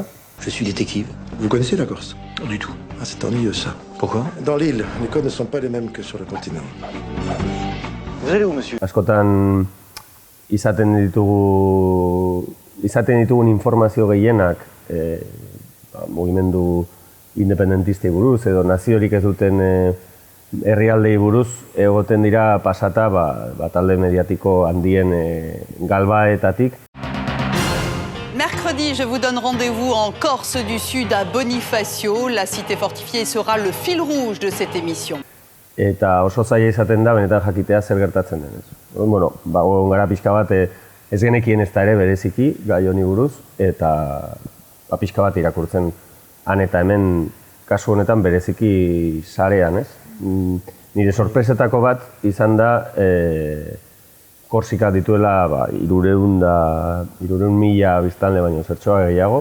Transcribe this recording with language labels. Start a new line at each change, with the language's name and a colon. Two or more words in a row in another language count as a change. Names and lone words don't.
French: Je suis détective. Vous connaissez la Corse? Du tout. Ah, c'est ennuyeux ça. Pourquoi? Dans l'île, les codes ne sont pas les mêmes que sur le continent. Vous allez où, monsieur?
Basque: Askotan izaten ditugun informazio gehienak mugimendu independentistei buruz edo naziorik ez duten herrialdei buruz egoten dira pasata talde mediatiko handien galbaetatik.
French: Mercredi, je vous donne rendez-vous en Corse du Sud à Bonifacio. La cité fortifiée sera le fil rouge de cette émission.
Basque: Eta oso zaila izaten da benetan jakitea zer gertatzen den. Bueno, egon gara pixka bat ez genekien ez da ere bereziki gai honi buruz eta pixka bat irakurtzen han eta hemen kasu honetan bereziki sarean, ez? Nire sorpresetako bat izan da Korsika dituela 300.000 biztanle baino zertxoa gehiago.